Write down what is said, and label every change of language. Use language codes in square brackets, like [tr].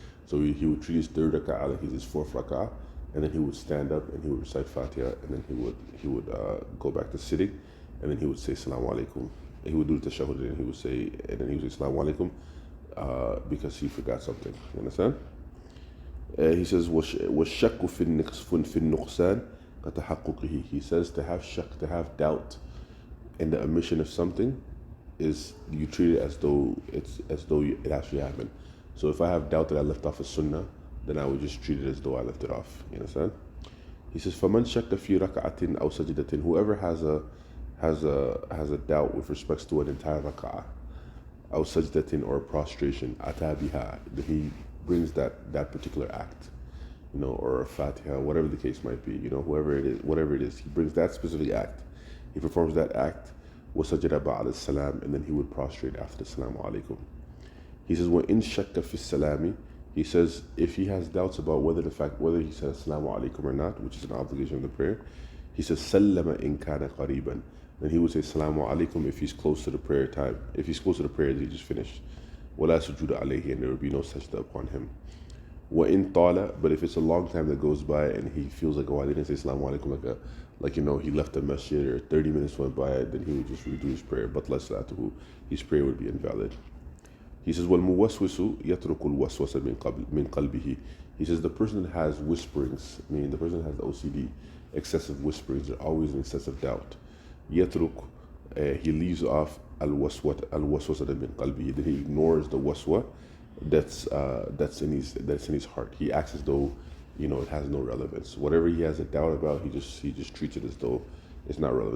[en] So he would treat his 3rd rak'ah like his 4th rak'ah, and then he would stand up and he would recite Fatiha, and then he would go back to sitting, and then he would say Assalamu alaikum. He would do the tashahhud, and then he would say Assalamu alaikum, because he forgot something. You understand? He says, [ar] وَالشَّكُّ فِي النُّقْصَانِ كَتَحَقُّقِهِ. [en] He says to have shak, to have doubt in the omission of something, is you treat it as though it actually happened. So if I have doubt that I left off a sunnah, then I would just treat it as though I left it off. You understand? He says, [ar] فَمَنْ شَكَّ فِي رَكَعَةٍ أَوْ سَجْدَةٍ. [en] Whoever has a doubt with respects to an entire rak'ah, [ar] أو سجدة, [en] or prostration, [ar] أتى بها, [en] that he brings that particular act, or a Fatiha, whatever the case might be, whatever it is, he brings that specific act, he performs that act, [ar] وَسَجَدَ بَعْدَ السَّلَامِ, [en] and then he would prostrate after the Assalamu alaikum. He says, [ar] وَإِن شَكَّ فِي السَّلَامِ. [en] He says, if he has doubts about whether he said Assalamu alaikum or not, which is an obligation of the prayer, he says, [ar] سَلَّمَ إِن كَانَ قَرِيبًا. [en] Then he would say Assalamu alaikum if he's close to the prayer time. If he's close to the prayer that he just finished. [ar] وَلَا سُجُودَ عَلَيْهِ, [en] and there will be no sajda upon him. [ar] وَإِن طَالَ. [en] But if it's a long time that goes by and he feels like, I didn't say Assalamu alaikum, he left the masjid or 30 minutes went by, then he would just redo his prayer. But his prayer would be invalid. He says, [ar] وَالْمُوَسْوِسُ يَتْرُكُ الْوَسْوَسَ مِنْ قَلْبِهِ. [en] He says the person that has whisperings, meaning the person that has OCD, excessive whisperings, are always in excessive doubt. [ar] يترك, [en] he leaves off [ar] الوسوسة من قلبه, [en] that he ignores the waswa that's in his heart. He acts as though, it has no relevance. Whatever he has a doubt about, he just treats it as though it's not relevant.